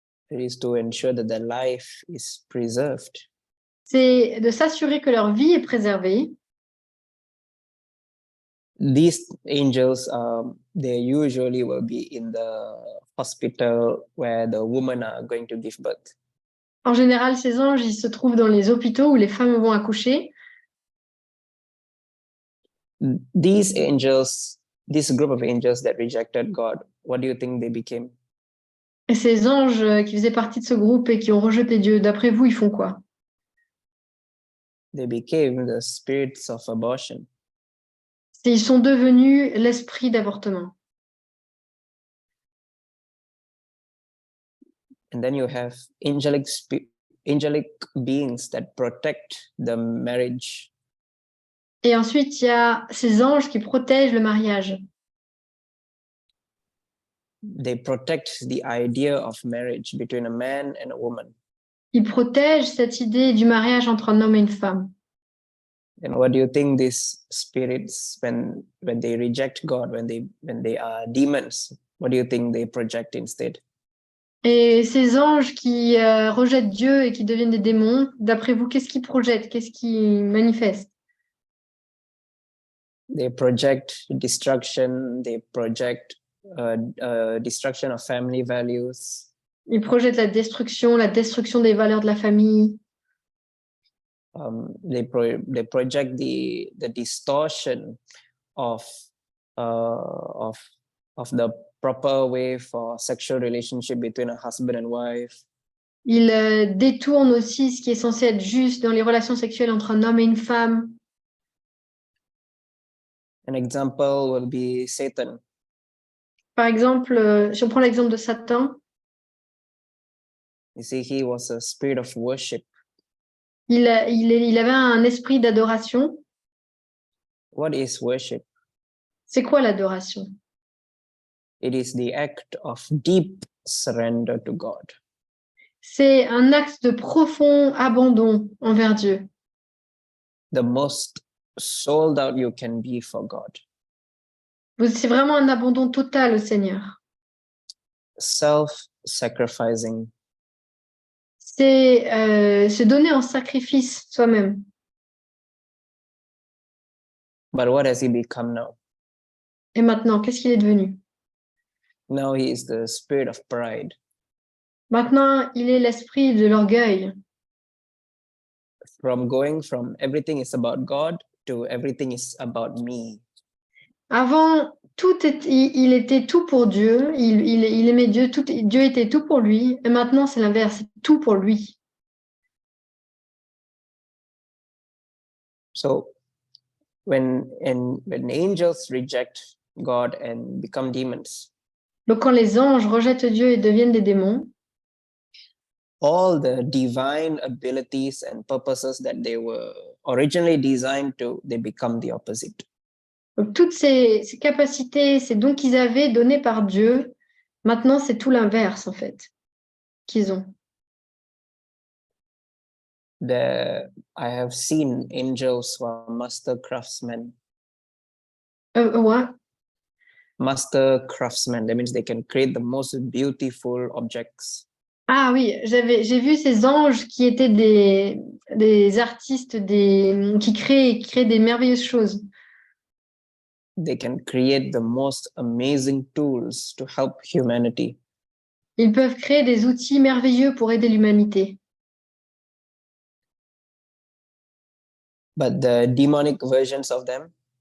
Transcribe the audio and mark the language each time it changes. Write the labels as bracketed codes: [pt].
[en] It is to ensure that their life is preserved. [fr] C'est de s'assurer que leur vie est préservée. [en] These angels, they usually will be in the hospital where the women are going to give birth. [fr] En général, ces anges, ils se trouvent dans les hôpitaux où les femmes vont accoucher. [en] These angels, this group of angels that rejected God, what do you think they became? [fr] Et ces anges qui faisaient partie de ce groupe et qui ont rejeté Dieu, d'après vous, ils font quoi? [en] They became the spirits of abortion. [fr] Ils sont devenus l'esprit d'avortement. [en] And then you have angelic beings that protect the marriage. [fr] Et ensuite, il y a ces anges qui protègent le mariage. [en] They protect the idea of marriage between a man and a woman. [fr] Ils protègent cette idée du mariage entre un homme et une femme. [en] And what do you think these spirits, when they reject God, when they are demons, what do you think they project instead? [fr] Et ces anges qui rejettent Dieu et qui deviennent des démons, d'après vous, qu'est-ce qu'ils projettent? Qu'est-ce qu'ils manifestent? [en] They project destruction. They project destruction of family values. [fr] Ils projettent la destruction des valeurs de la famille. [en] They project the distortion of the proper way for sexual relationship between a husband and wife. [fr] Ils détournent aussi ce qui est censé être juste dans les relations sexuelles entre un homme et une femme. [en] An example will be Satan. [fr] Par exemple, si on prend l'exemple de Satan, [en] You see, he was a spirit of worship. [fr] Il avait un esprit d'adoration. [en] What is worship? [fr] C'est quoi l'adoration? [en] It is the act of deep surrender to God. [fr] C'est un acte de profond abandon envers Dieu. [en] The most sold out you can be for God. [fr] C'est vraiment un abandon total au Seigneur. [en] Self-sacrificing. [fr] C'est se donner en sacrifice soi-même. [en] But what has he become now? [fr] Et maintenant, qu'est-ce qu'il est devenu? [en] Now he is the spirit of pride. [fr] Maintenant, il est l'esprit de l'orgueil. [en] From going from everything is about God to everything is about me. [fr] Avant, il était tout pour Dieu, il aimait Dieu, Dieu était tout pour lui, et maintenant c'est l'inverse, c'est tout pour lui. [en] So when angels reject God and become demons, [fr] Donc quand les anges rejettent Dieu et deviennent des démons, [en] all the divine abilities and purposes that they were originally designed to, they become the opposite. [fr] donc toutes ces capacités, ces dons qu'ils avaient donnés par Dieu, maintenant c'est tout l'inverse en fait qu'ils ont. [en] I have seen angels who are master craftsmen. [fr] Ouais. [en] Master craftsmen, that means they can create the most beautiful objects. [fr] Ah oui, j'ai vu ces anges qui étaient des artistes, qui créent des merveilleuses choses. [en] They can create the most amazing tools to help humanity. [fr] Ils peuvent créer des outils merveilleux pour aider l'humanité. [en] But the demonic versions of them,